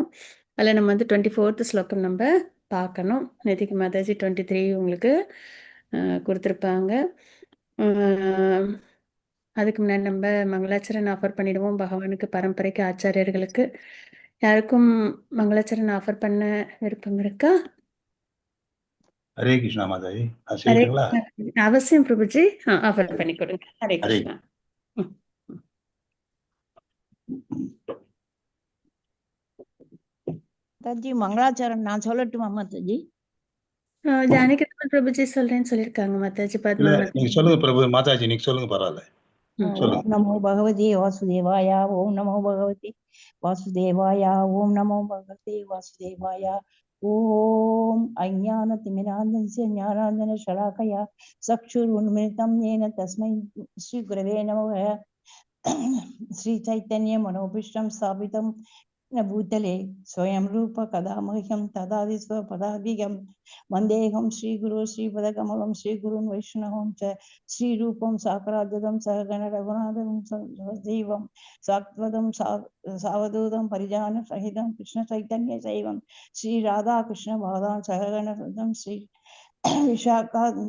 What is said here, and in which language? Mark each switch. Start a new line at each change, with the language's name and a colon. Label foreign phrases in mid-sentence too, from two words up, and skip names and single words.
Tamil: அதில் நம்ம வந்து 24th ஸ்லோகம் நம்ம பார்க்கணும். நேத்திக்கு மாதாஜி 23 உங்களுக்கு கொடுத்துருப்பாங்க. அதுக்கு முன்னாடி நம்ம மங்களாச்சரன் ஆஃபர் பண்ணிடுவோம் பகவானுக்கு, பரம்பரைக்கு, ஆச்சாரியர்களுக்கு. யாருக்கும் மங்களாச்சரன் ஆஃபர் பண்ண விருப்பம் இருக்கா?
Hindi: हरे कृष्णा माता जी,
Tamil: ஹரே செய்யட்டுங்களா? கிருஷ்ணா. அவசியம் பிரபுஜி, ஆஃபர் பண்ணி கொடுங்க. ஹரே ஹரே கிருஷ்ணா. மாதாஜி மங்களாச்சரண் நான் சொல்லட்டுமா மாதாஜி? ஜானகி பிரபுஜி சொல்றேன்னு சொல்லியிருக்காங்க மாதாஜி. இல்ல, பத்மா நீங்க சொல்லுங்க பிரபு மாதாஜி, நீங்க சொல்லுங்க, பரவாயில்ல சொல்லுங்க.
Sanskrit: ॐ नमो भगवते वासुदेवाय, ॐ नमो भगवते वासुदेवाय, ॐ नमो भगवते वासुदेवाय. ॐ अज्ञानतिमिरान्धस्य ज्ञानाञ्जन शलाकया चक्षुरुन्मीलितम् येन तस्मै श्री गुरवे नमः। श्री चैतन्य मनोभीष्टं स्थापितं भूतले स्वयं रूप कदा मह्यं तदादि स्वपदादिगं वन्देऽहं श्रीगुरो श्रीपदकमलं श्रीगुरुन् वैष्णवं च श्रीरूपं साकराद्यतं सहगण रघुनाथं सजीवं सात्वतं सावधूतं परिजानं सहितं कृष्ण चैतन्य शैवं श्री राधा कृष्ण बाधां सहगण श्री विशाखा